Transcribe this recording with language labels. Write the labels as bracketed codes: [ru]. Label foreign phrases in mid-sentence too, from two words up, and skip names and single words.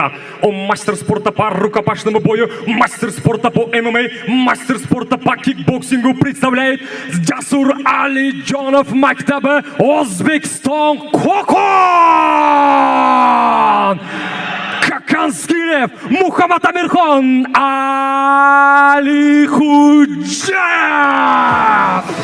[ru] O master sporta по рукопашному бою, мастер спорта по ММА, мастер спорта по кикбоксингу представляет [uz] Jasur Alijonov maktabi O'zbekiston Qo'qon! [ru] Kakanskiyev, Muhammad Amirxon, Ali Hujjat!